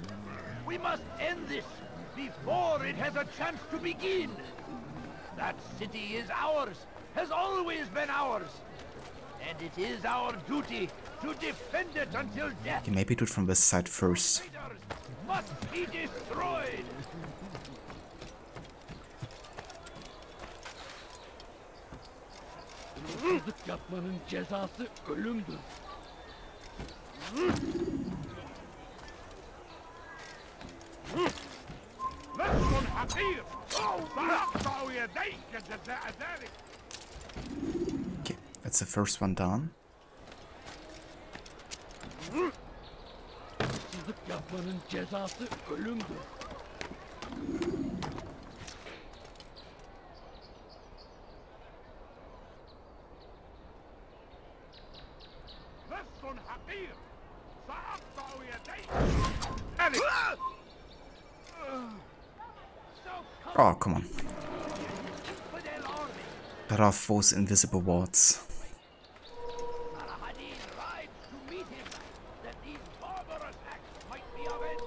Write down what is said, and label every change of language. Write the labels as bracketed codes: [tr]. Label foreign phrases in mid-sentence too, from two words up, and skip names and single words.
[en] We must end this before it has a chance to begin. That city is ours, has always been ours. And it is our duty to defend it until death. Okay, maybe do it from this side first. Must be destroyed. [tr] Yapmanın cezası ölümdür. [ar] لست حقير. سأقطع يديك جزاء ذلك. [en] Okay, that's the first one down. [tr] Hırsızlık yapmanın cezası ölümdür. [ar] لست حقير. سأقطع يديك. [en] Oh, come on. Cut off those invisible wards. Addin rides to meet him, that these barbarous acts might be avenged.